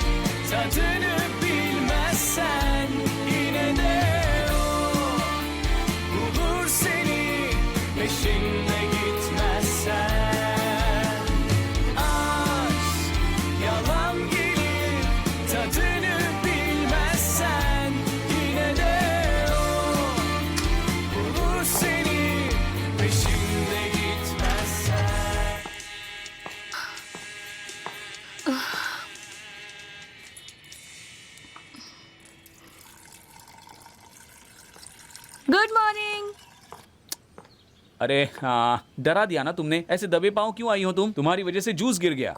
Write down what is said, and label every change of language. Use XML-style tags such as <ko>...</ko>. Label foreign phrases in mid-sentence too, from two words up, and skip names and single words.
<tr>tadını bilmezsen yine de o bulur seni peşinde gitmezsen. Aşk yalan gelir, tadını bilmezsen yine de o bulur seni peşinde gitmezsen.</tr> <en>good morning.</en> <hi>अरे हाँ, डरा दिया ना तुमने। ऐसे दबे पाँव क्यों आई हो तुम? तुम्हारी वजह से जूस गिर गया।</hi>